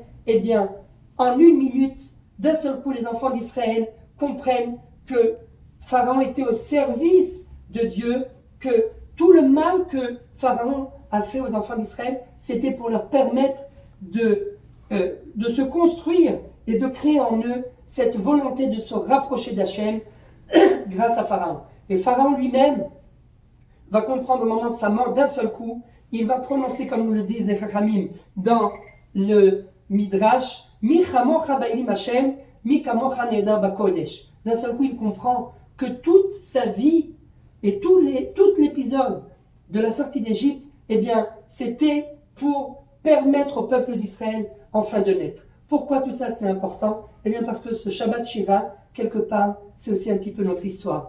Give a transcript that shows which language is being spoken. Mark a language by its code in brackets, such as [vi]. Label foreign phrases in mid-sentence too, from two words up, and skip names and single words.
[fr] Eh bien, en une minute, d'un seul coup, les enfants d'Israël comprennent que Pharaon était au service de Dieu, que tout le mal que Pharaon a fait aux enfants d'Israël, c'était pour leur permettre de se construire et de créer en eux cette volonté de se rapprocher d'Hachem grâce à Pharaon. Et Pharaon lui-même va comprendre au moment de sa mort d'un seul coup, il va prononcer, comme nous le disent les Chachamim dans le Midrash, [he] מי כמכה באלם ה' מי כמכה נאדר בקדש. [fr] D'un seul coup, il comprend que toute sa vie et tout l'épisode de la sortie d'Égypte, eh bien, c'était pour permettre au peuple d'Israël enfin de naître. Pourquoi tout ça c'est important? Eh bien, parce que ce Shabbat Shira, quelque part, c'est aussi un petit peu notre histoire.